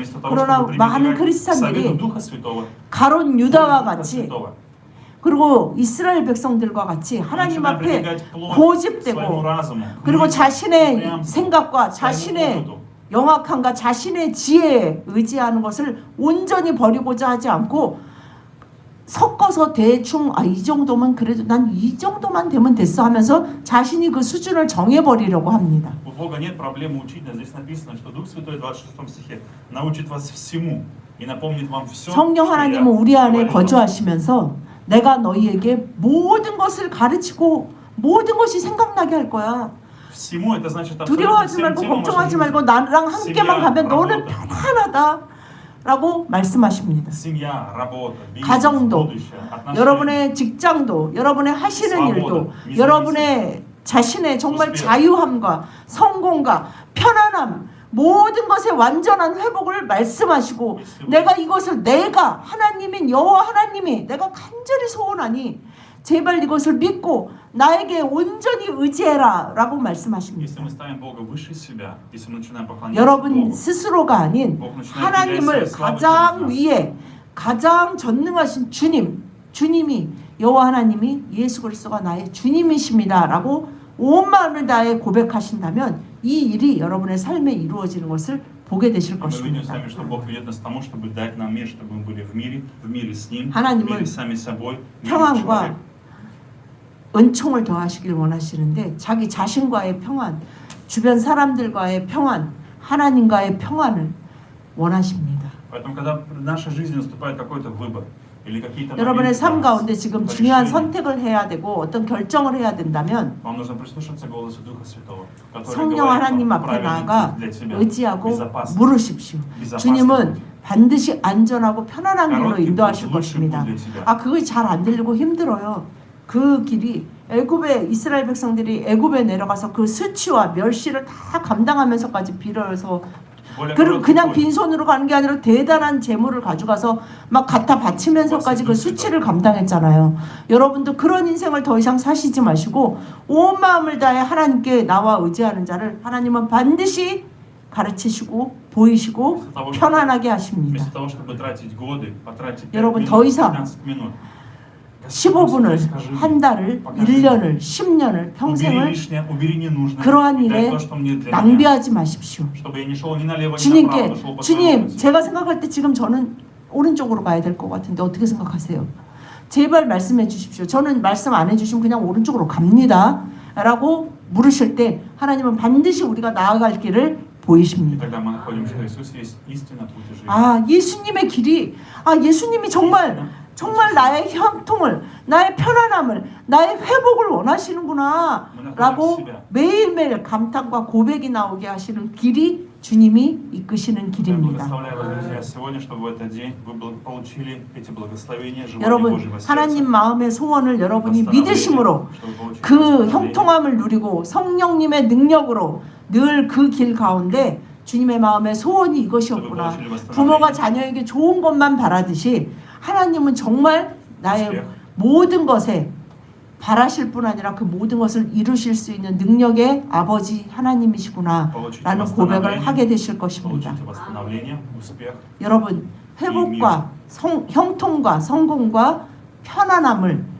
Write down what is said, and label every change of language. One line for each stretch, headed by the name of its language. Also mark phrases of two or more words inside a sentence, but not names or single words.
Russian: Вместо того,
Korean: 그러나
Russian: чтобы
Korean: 많은
Russian: пренебрегать
Korean: 크리스찬들이
Russian: совету Духа Святого,
Korean: 가론 유다와
Russian: Духа
Korean: 같이
Russian: Святого,
Korean: 그리고 이스라엘 백성들과 같이 하나님
Russian: начинаем
Korean: 앞에
Russian: прибегать плоть своему
Korean: 고집되고
Russian: разуму,
Korean: 그리고
Russian: мысли,
Korean: 자신의
Russian: упрямству,
Korean: 생각과
Russian: своему
Korean: 자신의
Russian: опыту.
Korean: 영악함과 자신의 지혜에 의지하는 것을 온전히 버리고자 하지 않고 섞어서 대충 이 정도면 그래도 난 이 정도만 되면 됐어 하면서 자신이 그 수준을 정해버리려고 합니다.
Russian: У Бога нет проблемы учить, но здесь написано, что Дух Святой в 26 стихе научит вас всему и напомнит вам все,
Korean: 성령
Russian: что
Korean: 하나님은
Russian: я
Korean: 우리 안에
Russian: говорил вам.
Korean: 거주하시면서 내가 너희에게 모든 것을 가르치고 모든 것이 생각나게 할 거야.
Russian: Всему это значит абсолютно
Korean: 두려워하지
Russian: всем
Korean: 말고
Russian: телом
Korean: 걱정하지
Russian: вашей
Korean: 말고
Russian: жизни.
Korean: 나랑 함께만 가면 너는
Russian: работа.
Korean: 편안하다라고 말씀하십니다.
Russian: Семья, работа, бизнес,
Korean: 가정도,
Russian: будущее, отношения.
Korean: 여러분의 직장도, 여러분의 하시는 일도, 여러분의 자신의 정말 자유함과 성공과 편안함, 모든 것의 완전한 회복을 말씀하시고 내가 이것을 내가 하나님인 여호와 하나님이 내가 간절히 소원하니 제발 이것을 믿고 나에게 온전히 의지해라 라고
Russian: Если
Korean: 말씀하십니다.
Russian: мы ставим Бога выше себя, если мы начинаем поклоняться
Korean: 여러분
Russian: Богу,
Korean: 스스로가 아닌 하나님을 가장 위에 가장 전능하신 주님이 여호와 하나님이 예수 그리스도가 나의 주님이십니다라고 온 마음을 다해 고백하신다면 이 일이 여러분의 삶에 이루어지는 것을 보게 되실
Russian: мы видим с
Korean: 것입니다.
Russian: вами, что Бог ведет нас к тому, чтобы дать нам мир, чтобы мы были в мире с Ним, в
Korean: 하나님은
Russian: мире с сами собой, в мире с
Korean: 평안과
Russian: человеком.
Korean: 은총을 더하시길 원하시는데 자기 자신과의 평안, 주변 사람들과의 평안, 하나님과의 평안을 원하십니다.
Russian: Поэтому, когда в нашей жизни наступает какой-то выбор или какие-то
Korean: 여러분의
Russian: моменты,
Korean: 삶 가운데 지금 중요한
Russian: решения,
Korean: 선택을 해야 되고 어떤 결정을 해야 된다면
Russian: вам нужно прислушаться к голосу Духа Святого, который
Korean: 성령
Russian: говорит
Korean: 하나님
Russian: вам
Korean: 앞에
Russian: правильный
Korean: 나아가
Russian: путь для тебя,
Korean: 의지하고
Russian: безопасный,
Korean: 물으십시오.
Russian: безопасный
Korean: 주님은
Russian: путь.
Korean: 반드시 안전하고 편안한 길로 그렇게 인도하실 그렇게 것입니다. 그렇게 그렇게 아 그것이 잘 안 들리고 힘들어요. 그 길이 애굽의 이스라엘 백성들이 애굽에 내려가서 그 수치와 멸시를 다 감당하면서까지 빌어서
Russian: более
Korean: 그리고
Russian: короткий
Korean: 그냥
Russian: путь.
Korean: 빈손으로 가는 게 아니라 대단한 재물을 가져가서 막 갖다 바치면서까지 그 수치를 감당했잖아요. 여러분도 그런 인생을 더 이상 사시지 마시고 온 마음을 다해 하나님께 나와 의지하는 자를 하나님은 반드시 가르치시고 보이시고 편안하게 하십니다.
Russian: Вместо того, чтобы тратить годы, потратить 5
Korean: 여러분,
Russian: минут,
Korean: 더 이상
Russian: 15 минут.
Korean: 15분을,
Russian: Скажи мне,
Korean: 한 달을,
Russian: покажи
Korean: 1년을, 10년을,
Russian: убери
Korean: 평생을
Russian: лишнее, убери ненужное,
Korean: 그러한
Russian: дай
Korean: 일에
Russian: то, что мне для меня.
Korean: 낭비하지 마십시오.
Russian: Чтобы я не шел ни налево, ни направо,
Korean: 주님께
Russian: но шел по своему
Korean: 주님
Russian: пути.
Korean: 제가 생각할 때 지금 저는 오른쪽으로 가야 될 것 같은데 어떻게 생각하세요? 제발 말씀해 주십시오. 저는 말씀 안 해주시면 그냥 오른쪽으로 갑니다 라고 물으실 때 하나님은 반드시 우리가 나아갈 길을
Russian: И
Korean: 보이십니다.
Russian: тогда мы находим, что Иисус есть истина, путь и жизнь.
Korean: 아 예수님의 길이 예수님이 정말 나의 형통을 나의 편안함을 나의 회복을 원하시는구나 라고 매일매일 감탄과 고백이 나오게 하시는 길이 주님이 이끄시는
Russian: Я
Korean: 길입니다.
Russian: благословляю вас, друзья, сегодня, чтобы в этот день вы получили эти благословения, желания
Korean: 여러분
Russian: Божьего сердца.
Korean: 하나님 마음의 소원을 여러분이
Russian: Восстановление,
Korean: 믿으심으로
Russian: чтобы получить
Korean: 그
Russian: восстановление.
Korean: 형통함을 누리고 성령님의 능력으로 늘 그 길 가운데 주님의 마음의 소원이 이것이었구나. 부모가 자녀에게 좋은 것만 바라듯이 하나님은 정말 나의 모든 것에 바라실 뿐 아니라 그 모든 것을 이루실 수 있는 능력의 아버지 하나님이시구나 라는 고백을 하게 되실 것입니다.
Russian: Получите восстановление, успех.
Korean: 여러분 회복과 형통과 성공과 편안함을